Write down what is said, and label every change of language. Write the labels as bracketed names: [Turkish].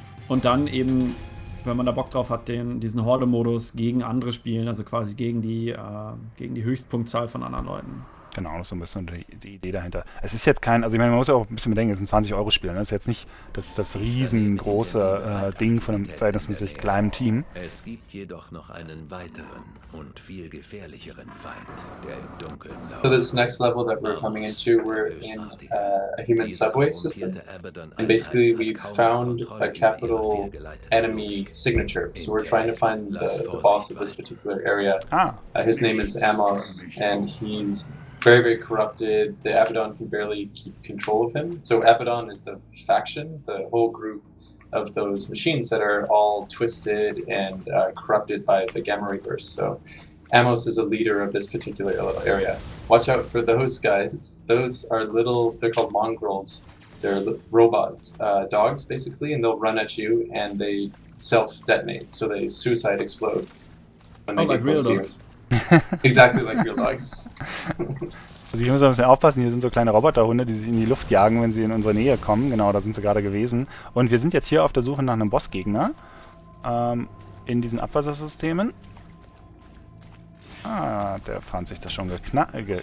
[German] Und dann eben, wenn man da Bock drauf hat, diesen Horde-Modus gegen andere spielen, also quasi gegen die Höchstpunktzahl von anderen Leuten. Genau, das ist so ein bisschen die Idee dahinter. Es ist jetzt kein, also ich meine, man muss ja auch ein bisschen bedenken, es ist ein 20-Euro-Spiel, ne? Das ist jetzt nicht das riesengroße Ding von einem verhältnismäßig kleinen Team. Es gibt jedoch noch einen weiteren und viel gefährlicheren Feind, der im Dunkeln lauert. [English] So this next level that we're coming into, we're in a human subway system. And basically we've found a capital enemy signature. So we're trying to find the boss of this particular area. His name is Amos, and he's very, very corrupted. The Abaddon can barely keep control of him. So Abaddon is the faction, the whole group of those machines that are all twisted and corrupted by the gamma ray burst. So Amos is a leader of this particular area. Watch out for those guys. Those are they're called mongrels. They're robots, dogs basically, and they'll run at you and they self-detonate, so they suicide explode when they get close to you. Exactly like real dogs. [German] Also hier müssen wir ein bisschen aufpassen, hier sind so kleine Roboterhunde, die sich in die Luft jagen, wenn sie in unsere Nähe kommen. Genau, da sind sie gerade gewesen. Und wir sind jetzt hier auf der Suche nach einem Bossgegner in diesen Abwassersystemen. Ah, der Franz sich das schon geschnappt.